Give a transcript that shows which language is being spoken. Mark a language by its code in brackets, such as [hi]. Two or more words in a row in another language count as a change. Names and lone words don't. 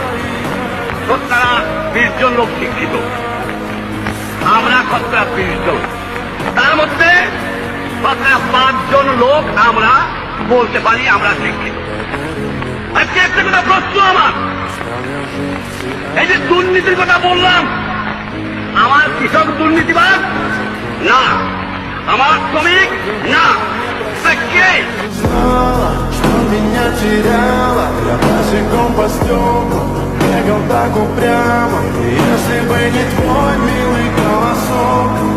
[bn] তারা 20 জন লোক শিক্ষিত, আমরা 20 জন, তার মধ্যে 5 জন লোক আমরা বলতে পারি আমরা শিক্ষিত। আজকে একটা কথা প্রশ্ন আমার, এই যে দুর্নীতির কথা বললাম, আমার কৃষক দুর্নীতিবাদ না, আমার শ্রমিক না, কে? [ru] Меня теряла, я босиком по стеклам бегал так упрямо. И если бы не твой милый голосок,